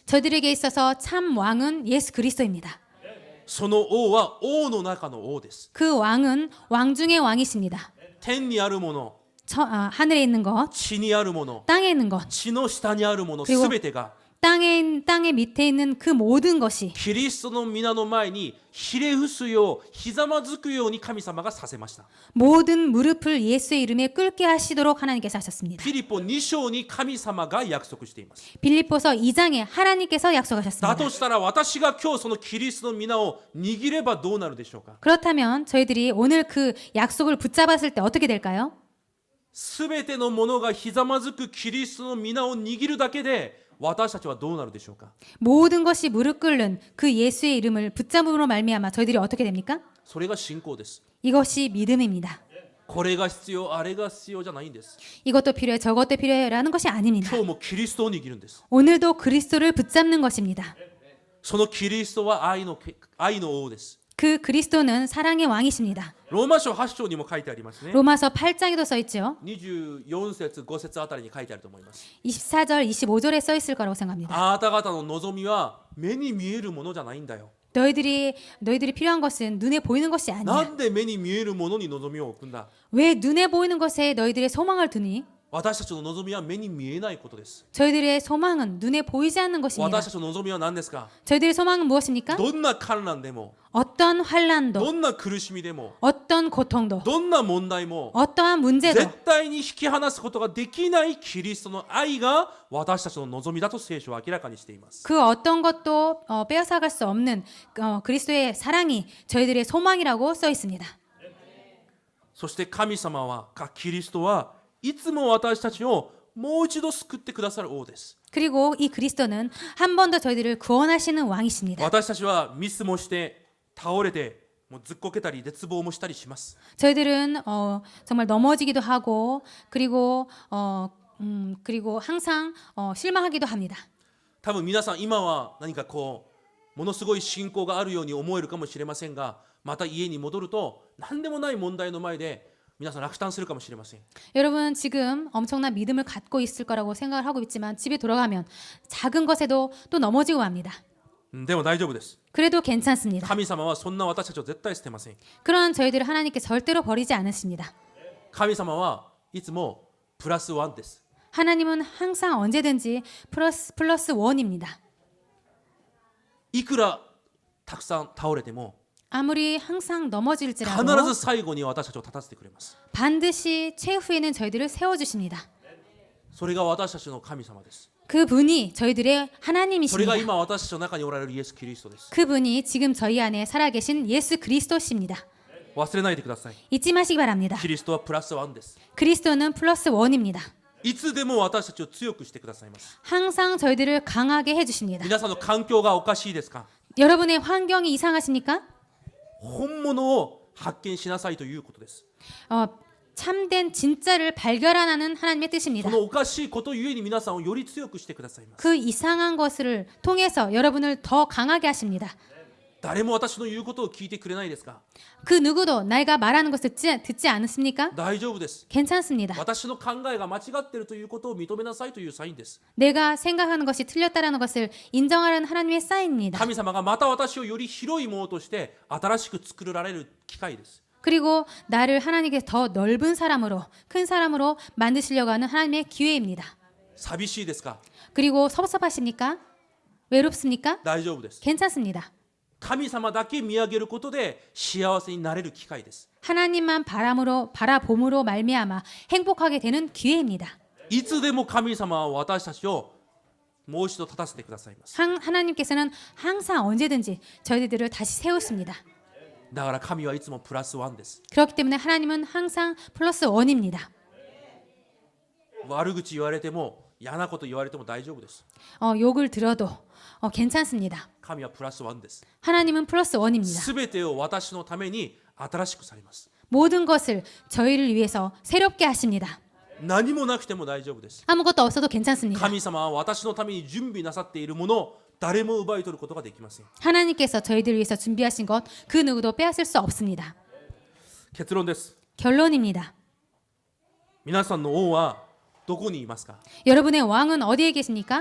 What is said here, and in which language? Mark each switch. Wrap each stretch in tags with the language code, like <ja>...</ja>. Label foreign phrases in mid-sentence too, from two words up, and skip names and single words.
<ko>저들에게 있어서 참 왕은 예수 그리스도입니다.</ko> <ja>その王は王の中の王です。</ja> <ko>그 왕은 왕 중의 왕이십니다.</ko> <ja>天にあるもの、</ja> <ko>하늘에 있는 것,</ko> <ja>地にあるもの、</ja> <ko>땅에 있는 것,</ko> <ja>地の下にあるもの</ja> <ko>그리고</ko> <ja>すべてが</ja> <ko>땅의 밑에 있는 그 모든 것이</ko> <ja>キリストの皆の前にひれ伏すようひざまずくように神様がさせました。</ja> <ko>모든 무릎을 예수의 이름에 꿇게 하시도록 하나님께서 하셨습니다.</ko> <ja>ピリポ2章に神様が約束しています。</ja> <ko>빌립보서 2장에 하나님께서</ko> <ja>だ</ja> <ko>약속하셨습니다.</ko> <ja>としたら私が今日そのキリストの皆を握ればどうなるでしょうか。</ja> <ko>그렇다면 저희들이 오늘 그 약속을 붙잡았을 때 어떻게 될까요?</ko> <ja>すべてのものがひざまずくキリストの皆を握るだけで私たちはどうなるでしょうか。</ja> <ko>모든 것이 무릎 꿇는 그 예수의 이름을 붙잡음으로 말미암아 저희들이 어떻게 됩니까?</ko> <ja>それが信仰です。</ja> <ko>이것이 믿음입니다.</ko> <ja>これが必要あれが必要じゃないんです。</ja> <ko>이것도 필요해 저것도 필요해라는 것이 아닙니다.</ko> <ja>今日もキリストを握るんです。</ja> <ko>오늘도 그리스도를 붙잡는 것입니다.</ko> <ja>そのキリストは愛の王です。</ja> <ko>그 그리스도는 사랑의 왕이십니다.</ko> <ja>ローマ書8章にも書いてありますね。</ja> <ko>로마서 8장에도 써 있죠.</ko> <ja>24 節5節あたりに書いてあると思います。</ja> <ko>24절 25절에 써 있을 거라고 생각합니다.</ko> <ja>あなた方の望みは目に見えるものじゃないんだよ。</ja> <ko>너희들이 필요한 것은 눈에 보이는 것이</ko> <ja>な</ja> <ko>아니야.</ko> <ja>んで目に見えるものに望みを置くんだ。</ja> <ko>왜 눈에 보이는 것에 너희들의 소망을 두니?</ko> <ja>私たちの望みは目に見えないことです。</ja> <ko>저희들의 소망은 눈에 보이지 않는 것입니다.</ko> <ja>私たちの望みは何ですか。</ja> <ko>저희들의 소망은 무엇입니까?</ko> <ja>どんな困難でも</ja> <ko>어떤 환란도,</ko> <ja>どんな苦しみでも</ja> <ko>어떤 고통도,</ko> <ja>どんな問題も</ja> <ko>어떠한 문제도</ko> <ja>絶対に引き離すことができないキリストの愛が私たちの望みだと聖書は明らかにしています。</ja> <ko>그 어떤 것도 빼앗아갈 수 없는 그리스도의 사랑이 저희들의 소망이라고 써 있습니다.</ko> <ja>そして神様はキリストはいつも私たちをもう一度救ってくださる王です。</ja> <ko>그리고 이 그리스도는 한 번 더 저희들을 구원하시는 왕이십니다.</ko> <ja>私たちはミスもして倒れてもうずっこけたり絶望もしたりします。</ja> <ko>저희들은 정말 넘어지기도 하고 그리고 항상 실망하기도 합니다.</ko> <ja>多分皆さん今は何かこうものすごい信仰があるように思えるかもしれませんが、また家に戻ると何でもない問題の前で皆さん落胆するかもしれません。</ja> <ko>여러분 지금 엄청난 믿음을 갖고 있을 거라고 생각을 하고 있지만 집에 돌아가면 작은 것에도 또 넘어지고 맙니다.</ko> <ja>でも大丈夫です。</ja> <ko>그래도 괜찮습니다.</ko> <ja>神様はそんな私たちを絶対捨てません。</ja> <ko>그런 저희들을 하나님께 절대로 버리지 않으십니다.</ko> <ja>神様はいつもプラスワンです。</ja> <ko>하나님은 항상 언제든지 플러스 원입니다.</ko> <ja>いくらたくさん倒れても</ja> <ko>아무리 항상</ko> <ja>必</ja> <ko>넘어질지라도</ko> <ja>ず最後に私たちを立たせてくれます。</ja> <ko>반드시 최후에는 저희들을 세워주십니다.</ko> <ja>それが私たちの神様です。</ja> <ko>그분이 저희들의</ko> <ja>それ</ja> <ko>하나님이십니다.</ko> <ja>が今私たちの中におられるイエス・キリストです。</ja> <ko>그분이 지금 저희 안에 살아계신 예수 그리스도십니다.</ko> <ja>忘れないでください。</ja> <ko>잊지 마시기 바랍니다.</ko> <ja>キリストはプラスワンです。</ja> <ko>그리스도는 플러스 원입니다.</ko> <ja>いつでも私たちを強くしてくださいます。</ja> <ko>항상 저희들을 강하게 해주십니다.</ko> <ja>皆さんの環境がおかしいですか。</ja> <ko>여러분의 환경이 이상하십니까?</ko> <ja>本物を発見しなさいということです。</ja> <ko>참된 진짜를 발견하는 하나님의</ko> <ja>そ</ja> <ko>뜻입니다.</ko> <ja>のおかしいことゆえに皆さんをより強くしてくださいます。</ja> <ko>그 이상한 것을 통해서 여러분을 더 강하게 하십니다.</ko> <ja>誰も私の言うことを聞いてくれないですか。</ja> <ko>그 누구도 내가 말하는 것을 듣지 않습니까?</ko> <ja>大丈夫です。</ja> <ko>괜찮습니다.</ko> <ja>私の考えが間違っているということを認めなさいというサインです。</ja> <ko>내가 생각하는 것이 틀렸다라는 것을 인정하라는 하나님의 사인입니다.</ko> <ja>神様がまた私をより広いものとして新しく作られる機会です。</ja> <ko>그리고 나를 하나님께 더 넓은 사람으로 큰 사람으로 만드시려고 하는 하나님의 기회입니다.</ko> <ja>寂しいですか？</ja> <ko>그리고 섭섭하십니까? 외롭습니까?</ko> <ja>大丈夫です。</ja> <ko>괜찮습니다.</ko> <ja>神様だけ見上げることで幸せになれる機会です。</ja> <ko>하나님만 바라봄으로 말미암아 행복하게 되는 기회입니다.</ko> <ja>いつでも神様は私たちをもう一度立たせてくださいます。</ja> <ko>하나님께서는 항상 언제든지 저희들을 다시 세우십니다.</ko> <ja>だから神はいつもプラスワンです。</ja> <ko>그렇기 때문에 하나님은 항상 플러스 원입니다.</ko> <ja>悪口言われても嫌なこと言われても大丈夫です。</ja> <ko>욕을 들어도 괜찮습니다.</ko> <ja>神はプラスワンです。</ja> <ko>하나님은 플러스 원입니다.</ko> <ja>すべてを私のために新しくされます。</ja> <ko>모든 것을 저희를 위해서 새롭게 하십니다.</ko> <ja>何もなくても大丈夫です。</ja> <ko>아무것도 없어도 괜찮습니다.</ko> <ja>神様は私のために準備なさっているものを誰も奪い取ることができません。</ja> <ko>하나님께서 저희들 위해서 준비하신 것 그 누구도 빼앗을 수 없습니다.</ko> <ja>結論です。</ja> <ko>결론입니다.</ko> <ja>皆さんの王はどこにいますか？</ja> <ko>여러분의 왕은 어디에 계십니까?</ko>